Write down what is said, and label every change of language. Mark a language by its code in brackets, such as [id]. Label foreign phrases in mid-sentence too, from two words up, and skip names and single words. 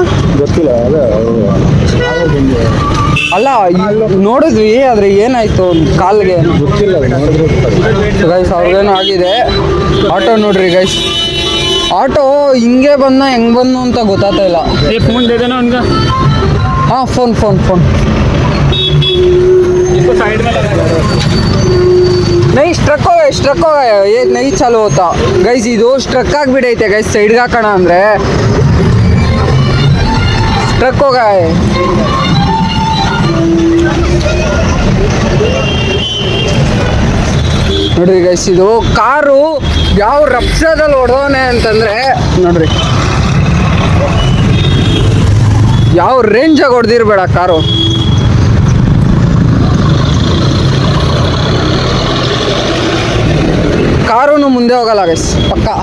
[kn] ಗೊತ್ತಿಲ್ಲ. ಅಲ್ಲ ನೋಡಿದ್ವಿ, ಆದರೆ ಏನಾಯ್ತು ಕಾಲ್ಗೆ ಗೊತ್ತಿಲ್ಲ. ಗೈಸ್ ಅವ್ರಿಗೇನೋ ಆಗಿದೆ. ಆಟೋ ನೋಡ್ರಿ ಗೈಸ್, ಆಟೋ ಹಿಂಗೆ ಬಂದ ಹೆಂಗೆ ಬಂದು ಅಂತ ಗೊತ್ತಾಗ್ತಾ ಇಲ್ಲ. ಫೋನ್ ದೇದೇನೋ ಅವನ್ಗೆ. [hi] हाँ फोन फोन फोन इसको साइड में लगा नहीं स्ट्रक हो गया ये नहीं चालू होता गैस [kn] ಇದು ಸ್ಟ್ರಕ್ ಆಗಿಬಿಡೈತೆ ಗೈಸ್ ಸೈಡ್ಗೆ ಹಾಕೋಣ ಅಂದರೆ ಸ್ಟ್ರಕ್ ಹೋಗ ನೋಡ್ರಿ ಗೈಸ್ ಇದು ಕಾರು ಯಾವ ರಪ್ಸದಲ್ಲಿ ಹೊಡೆದವನೆ ಅಂತಂದರೆ ನೋಡ್ರಿ ಯಾವ ರೇಂಜಾಗಿ ಹೊಡೆದಿರಬೇಡ ಕಾರು ಕಾರೂ ಮುಂದೆ ಹೋಗಲ್ಲ ಗೈಸ್ ಪಕ್ಕ